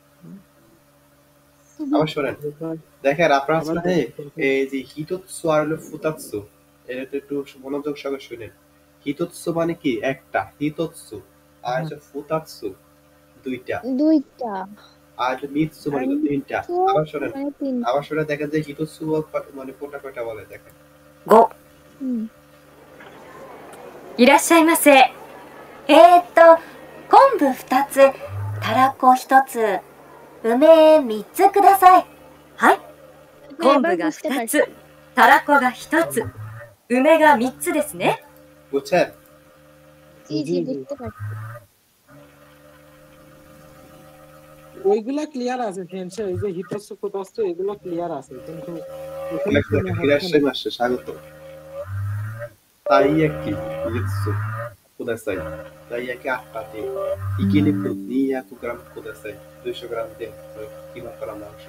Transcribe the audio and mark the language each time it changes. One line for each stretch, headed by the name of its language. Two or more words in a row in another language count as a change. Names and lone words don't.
Bangla: আবার শুনেন, দেখেন আপনার সাথে এই যে হিতোৎসু আর হলো ফুতাৎসু, এটা একটু মনোযোগ সহকারে শুনেন। হিতোৎসু মানে কি? একটা। হিতোৎসু আর হচ্ছে ফুতাৎসু 2টা। 2টা। আর মিৎসু মানে 3টা। আবার শুনেন, মানে 3টা। আবার শুনে দেখেন যে হিতোৎসু মানে কোনটা কয়টা বলে দেখেন। 5、 হুম।
Japanese: いらっしゃいませ。昆布2つ、たらこ1つ、梅3つください。はい、昆布が2つ、たらこが1つ、梅が3つですね。
Bangla: বুঝছেন? জি জি বুঝতে পারছি। ওইগুলা ক্লিয়ার আছে সেন্সে, এই যে
Japanese: 一つ 二つ
Bangla: এগুলো ক্লিয়ার আছে, কিন্তু হিরাশিমা আসছে স্বাগত।
Japanese: たい焼き 一つ ください,
Bangla: তাইয়াকি 8টা দিয়ে,
Japanese: ひき肉 200 グラム ください,
Bangla: 200 গ্রাম দিয়ে কিমা করা মাংস।